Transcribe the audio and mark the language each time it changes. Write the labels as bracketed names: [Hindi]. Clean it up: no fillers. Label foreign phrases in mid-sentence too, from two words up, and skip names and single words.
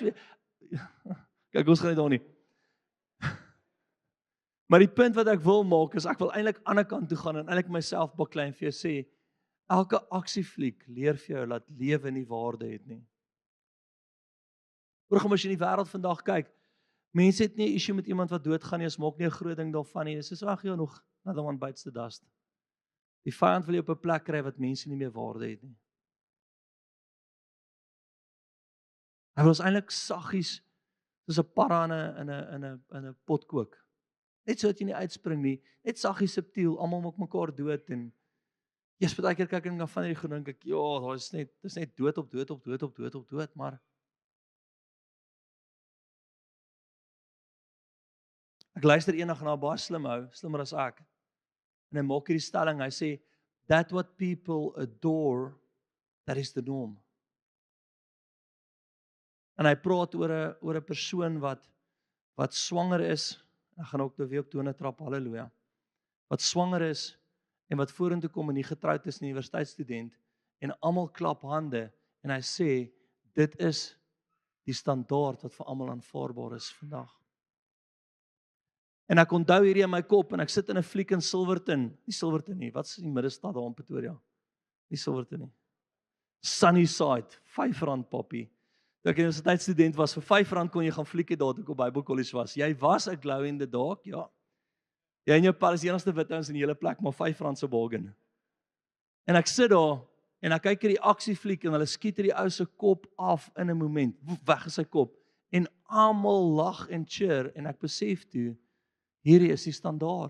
[Afrikaans] Kyk, ons gaan nie daar nie. Maar die punt wat ek wil maak is ek wil eintlik aan die ander kant toe gaan en eintlik myself baklei en vir jou sê elke aksiefliek leer vir jou dat lewe nie waarde het nie. Hoor, as jy in die wêreld vandag kyk, mense het nie 'n issue met iemand wat doodgaan nie, as maak nie 'n groot ding daarvan nie. Dis ag jy nog [English] another one bites the dust. [Afrikaans] Die vyand wil jy op 'n plek kry wat mense nie meer waarde het nie. Hy wil ons eintlik saggies soos 'n parra in 'n pot kook. Net so dat jy nie uitspring nie, net saggies subtiel, almal maak mekaar dood en jy's baie keer kyk en dan van hierdie gedink ek, ja, dis net dood op dood op dood op dood op dood, maar ek luister eendag na 'n baie slim ou, slimmer as ek. En hy maak hierdie stelling, hy sê [English] that what people adore, that is the norm. [Afrikaans] En hy praat oor 'n persoon wat swanger is. Ek gaan ook weer op tone trap, halleluja. Wat swanger is en wat vorentoe kom en nie getroud is nie, universiteitsstudent en almal klap hande en hy sê dit is die standaard wat vir almal aanvaarbaar is vandag. En ek onthou hierdie in my kop en ek sit in 'n fliek in Silverton, nie Silverton nie, wat is die middestad daar in Pretoria? Nie Silverton nie. Sunnyside, R5 poppie. Toe ek 'n universiteitsstudent was, vir R5 kon jy gaan fliekie daar toe ek op Bybelkollege was. Jy was 'n [English] glow in the dark, [Afrikaans] ja. Jy en jou pa is die enigste wit ouens in die hele plek, maar R5 se bargain. En ek sit daar en ek kyk hierdie aksiefliek en hulle skiet hierdie ou se kop af in 'n oomblik. Weg is sy kop. En almal lag en cheer en ek besef toe hierdie is die standaard.